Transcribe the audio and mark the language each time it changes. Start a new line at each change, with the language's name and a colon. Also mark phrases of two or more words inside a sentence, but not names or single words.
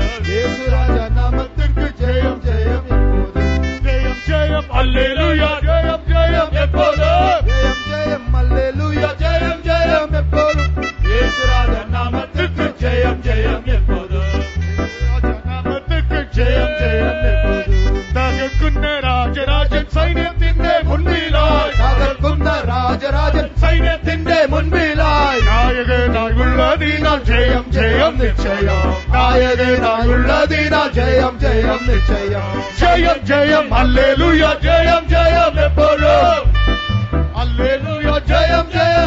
Tamil: இயேசு ராஜா நமக்கு ஜெயம் ஜெயம் எப்போதும். ஜெயம் ஜெயம் அல்லேலூயா, ஜெயம் ஜெயம் எப்போதும். ஜெயம் ஜெயம் அல்லேலூயா, ஜெயம் ஜெயம் எப்போதும். இயேசு ராஜா நமக்கு ஜெயம் ஜெயம் எப்போதும். ராஜா நமக்கு ஜெயம் ஜெயம் எப்போதும்.
Malayalam: തകർക്കുന്ന രാജരാജൻ സൈന്യത്തിന്റെ മുൻപിലായി തകർക്കുന്ന രാജരാജൻ സൈന്യത്തിന്റെ മുൻപിലായി നായകനായുള്ളതിനാൽ ജയം ജയം നിശ്ചയം നായകനായുള്ളതിനാൽ ജയം ജയം നിശ്ചയം ജയം ജയം ഹല്ലേലൂയ ജയം ജയം എപ്പോഴും ഹല്ലേലൂയ ജയം ജയം